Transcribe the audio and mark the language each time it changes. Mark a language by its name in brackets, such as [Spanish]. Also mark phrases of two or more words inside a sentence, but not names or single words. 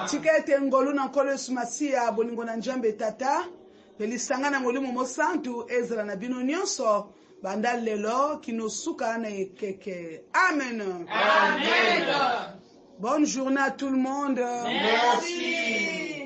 [Lingala] tikete ngolu na nkolo Yesu Masia bolingo na njambe tata pelisanga na molimo mosantu ezra na bino nyonso banda lelo kinosuka na ekeke amen Amen. [French] Bonne journée à tout le monde. Merci.